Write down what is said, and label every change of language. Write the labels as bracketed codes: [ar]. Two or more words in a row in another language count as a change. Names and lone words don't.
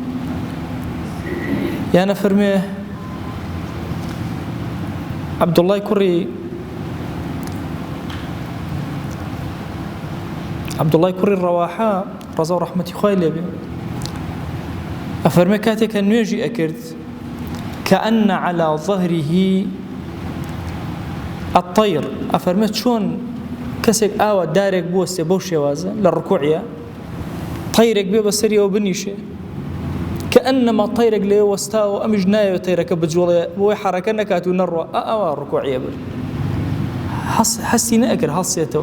[ckb] یانە فەرمێ عەبدوڵڵای کوڕی ڕەواحا ڕەزا و ڕەحمەتی خوای لێبێ ئەفەرمێ کاتێکە نوێژی ئەکرد [ar] كأن على ظهره [ckb] الطير ئەفەرمێ چۆن کەسێک ئاوە دارێک بوەستێ بەو شێوازە لە ڕکوعیە تەیرێک بێ بەسەریەوە بنیشێ كأنما تەیرێک لێ وەستاوە ئەمیش نایەوێت تەیرەکە بجوڵێ بۆی حەرەکە نەکات و نەڕوە ئەوە ڕکوعیە بر حەسی نەئەکرد هەڵسێتەوە.